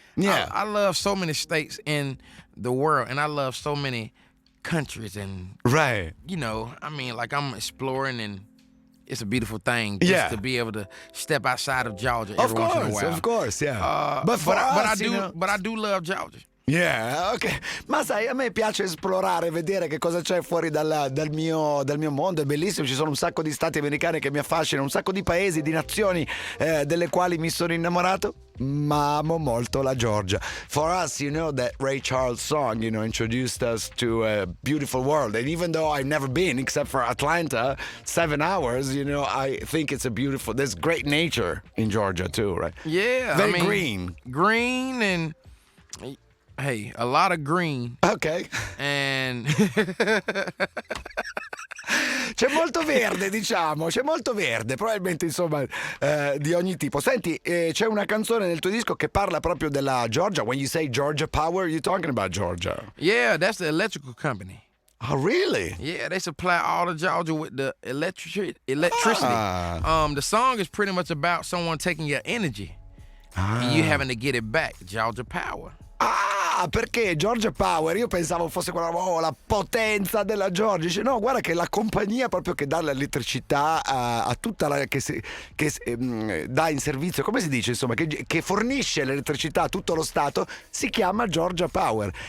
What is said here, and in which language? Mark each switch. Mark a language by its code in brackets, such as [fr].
[en] Yeah. I love so many states in the world, and I love so many countries, and I'm exploring, and it's a beautiful thing just to be able to step outside of Georgia every once in a while. Of course, yeah. But I do love Georgia. Yeah, ok. [it] Ma sai, a me piace esplorare, vedere che cosa c'è fuori dal mio mondo. È bellissimo, ci sono un sacco di stati americani che mi affascinano, un sacco di paesi, di nazioni delle quali mi sono innamorato. Ma amo molto la Georgia. [en] For us, that Ray Charles song, introduced us to a beautiful world. And even though I've never been, except for Atlanta, 7 hours, I think it's there's great nature in Georgia too, right? Yeah. Very green. Green and... Hey, a lot of green. Ok. And... [it] C'è molto verde, diciamo, c'è molto verde, probabilmente insomma di ogni tipo. Senti, c'è una canzone nel tuo disco che parla proprio della Georgia. [en] When you say Georgia Power, you're talking about Georgia. Yeah, that's the electrical company. Oh, really? Yeah, they supply all of Georgia with the electricity. The song is pretty much about someone taking your energy and you having to get it back. Georgia Power. [it] Ah, perché Georgia Power, io pensavo fosse quella, la potenza della Georgia. Dice, no, guarda che la compagnia proprio che dà l'elettricità a tutta la... che dà in servizio, come si dice, insomma, che fornisce l'elettricità a tutto lo Stato, si chiama Georgia Power.